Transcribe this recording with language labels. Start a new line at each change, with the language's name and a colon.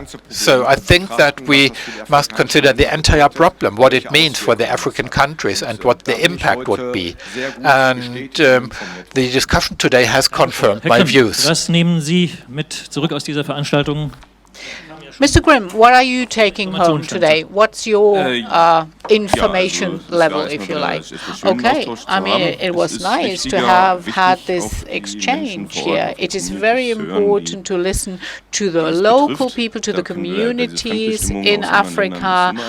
English: So I think that we must consider the entire problem, what it means for the African countries and what the impact would be. And the discussion today has confirmed my views.
German: Was nehmen Sie mit zurück aus dieser Veranstaltung?
English: Mr. Grimm, what are you taking home today? What's your information level, if you like? Okay, I mean, it was nice to have had this exchange here. It is very important to listen to the local people, to the communities in Africa.